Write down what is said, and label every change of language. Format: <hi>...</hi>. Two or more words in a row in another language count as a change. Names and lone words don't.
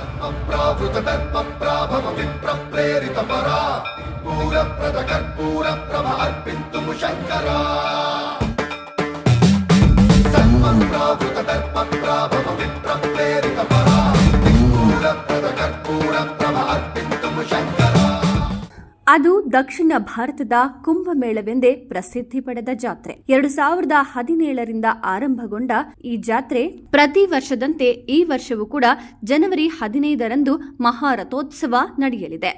<sa>प्रावृतदर्पप्राभव विप्रप्रेरितपरा पूरप्रदकर्पूरप्रभ अर्पिन्तुं शङ्करा सर्वप्रावृतदर्पप्राभव विप्रप्रेरितपरा पूरप्रदकर्पूरप्रभ अर्पिन्तुं शङ्करा.</sa> <kn>ಅದು ದಕ್ಷಿಣ ಭಾರತದ ಕುಂಭಮೇಳವೆಂದೇ ಪ್ರಸಿದ್ಧಿ ಪಡೆದ ಜಾತ್ರೆ. 2017ರಿಂದ ಆರಂಭಗೊಂಡ ಈ ಜಾತ್ರೆ ಪ್ರತಿ ವರ್ಷದಂತೆ ಈ ವರ್ಷವೂ ಕೂಡ ಜನವರಿ 15ರಂದು ಮಹಾರಥೋತ್ಸವ ನಡೆಯಲಿದೆ.</kn>